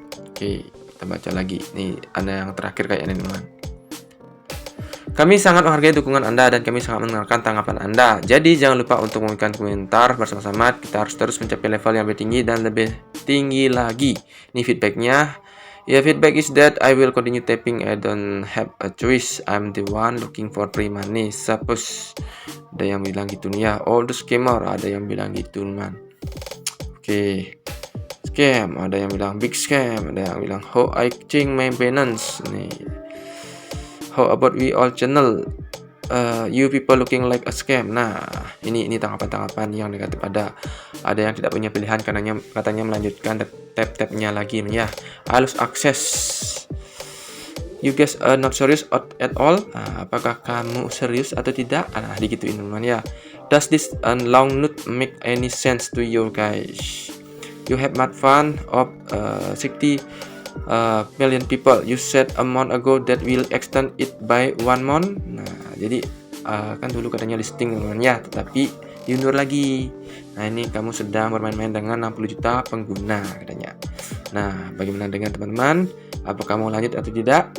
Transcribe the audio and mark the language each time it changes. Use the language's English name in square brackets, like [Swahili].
[Indonesian] Oke, kita baca lagi. Nih ada yang terakhir kayaknya, teman. Kami sangat menghargai dukungan Anda dan kami sangat mendengarkan tanggapan Anda. Jadi jangan lupa untuk memberikan komentar bersama-sama. Kita harus terus mencapai level yang lebih tinggi dan lebih tinggi lagi. Ini feedbacknya. [English] Yeah, feedback is that I will continue tapping. I don't have a choice. I'm the one looking for free money. [Indonesian] Suppose ada yang bilang gitu nih ya. Oh, [English] the scammer, [Indonesian] ada yang bilang gitu man. Oke. [English] Scam, [Indonesian] ada yang bilang [English] big scam, ada yang bilang how I change my balance nih. How about we all channel? You people looking like a scam. [Indonesian] Nah, ini tanggapan-tanggapan yang negatif. Ada yang tidak punya pilihan katanya melanjutkan tab-tabnya lagi ya. [English] I lose access. You guys are not serious at all. [Indonesian] Apakah kamu serius atau tidak? Digituin teman ya. [English] Does this long note make any sense to you guys? You have made fun of 60 million people. You said a month ago that will extend it by 1 month. [Indonesian] Nah, jadi kan dulu katanya listing teman-teman ya, tetapi diundur lagi. Nah, ini kamu sedang bermain-main dengan 60 juta pengguna katanya. Nah, bagaimana dengan teman-teman? Apakah mau lanjut atau tidak?